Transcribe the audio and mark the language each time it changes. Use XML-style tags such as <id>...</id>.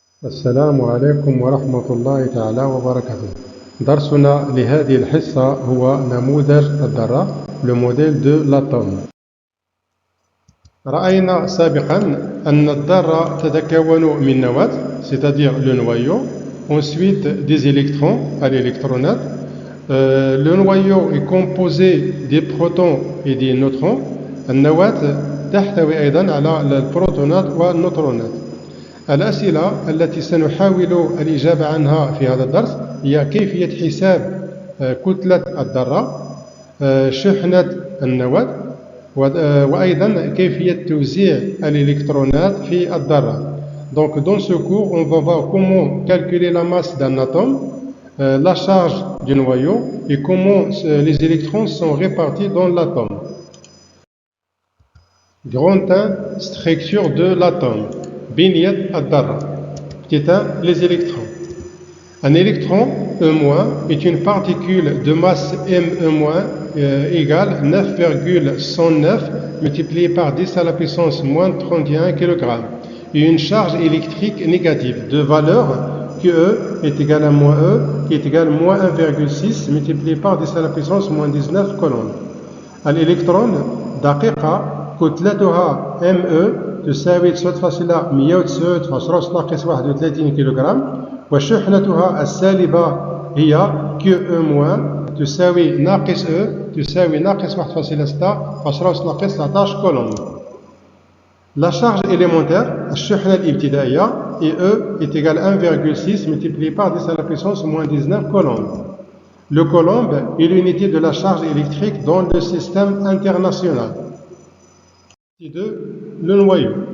<ar>السلام عليكم ورحمة الله تعالى وبركاته. درسنا لهذه الحصة هو نموذج الذرة</ar> <fr>le modèle de l'atome.</fr> <ar>رأينا سابقا أن الذرة تتكون من نواة</ar> <fr>c'est-à-dire le noyau, ensuite des électrons l'électronate. Le noyau est composé des protons et des neutrons.</fr> <ar>النواة تحتوي أيضا على البروتونات والنيوترونات. الأسئلة التي سنحاول الإجابة عنها في هذا الدرس هي كيفية حساب كتلة الذرة، شحنة النواة، وأيضا كيفية توزيع الإلكترونات في الذرة.</ar> <fr>Donc dans ce cours, on va voir comment calculer la masse d'un atome, la charge du noyau et comment les électrons sont répartis dans l'atome. Grand 1, structure de l'atome.</fr> <ar>بنية الذرة.</ar> <fr>Petit 1, les électrons. Un électron E- est une particule de masse Me- égale 9,109 multiplié par 10 à la puissance moins 31 kg et une charge électrique négative de valeur QE est égal à moins E qui est égal à moins 1,6 multiplié par 10 à la puissance moins 19 coulombs.</fr> <ar>الإلكترون دقيقة كتلتها Me تساوي 9,109 كيلوغرام وشحنتها السالبة هي QE- تساوي ناقص E تساوي ناقص 1,6 كولوم.</ar> <fr>La charge élémentaire</fr> <ar>الشحنة الابتدائية</ar> <fr>E est égal à 1,6 multiplié par 10 à la puissance moins 19 coulombs. Le coulomb est l'unité de la charge électrique dans le système international. 2. Le noyau.</fr>